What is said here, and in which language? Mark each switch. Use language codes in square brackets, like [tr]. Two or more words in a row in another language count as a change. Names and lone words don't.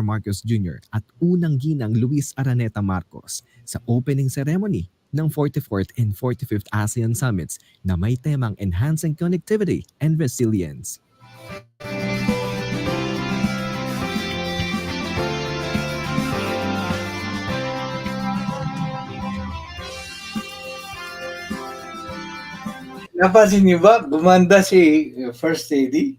[tl] Marcos Jr. at unang ginang Luis Araneta Marcos sa [en] opening ceremony [tl] ng 44th and 45th ASEAN Summits na may temang Enhancing Connectivity and Resilience. Napansin niyo ba, gumanda si First Lady?